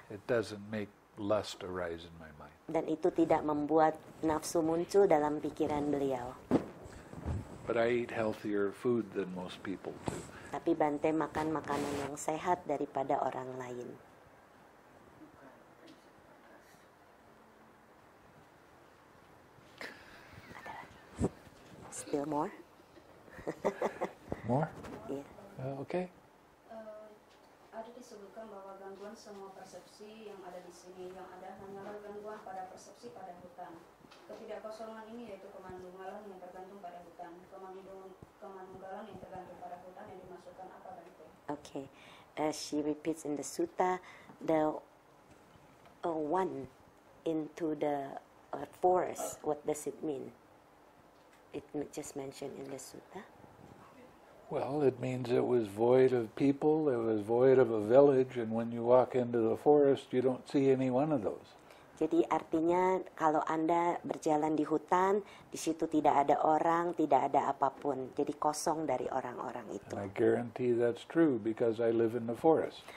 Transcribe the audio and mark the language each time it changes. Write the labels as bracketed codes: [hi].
[en] It doesn't make lust arise in my mind. [id] Dan itu tidak membuat nafsu muncul dalam pikiran beliau. [en] But I eat healthier food than most people do. [id] Tapi Bante makan makanan yang sehat daripada orang lain. Ada lagi. [en] Still more? More? [id] Iya. [en] Okay. [id] Ada disebutkan bahwa gangguan semua persepsi yang ada di sini, yang ada hanyalah gangguan pada persepsi pada hutan. Ketidakkosongan ini yaitu kemandunggalan yang tergantung pada hutan. Kemandunggalan yang tergantung pada hutan yang dimasukkan apa Bante? [en] Okay. She repeats in the sutta, the one into the forest. What does it mean? It just mentioned in the sutta. Well, it means it was void of people, it was void of a village, and when you walk into the forest, you don't see any one of those. [id] Jadi artinya kalau Anda berjalan di hutan, di situ tidak ada orang, tidak ada apapun. Jadi kosong dari orang-orang itu. [en] And I guarantee that's true because I live in the forest.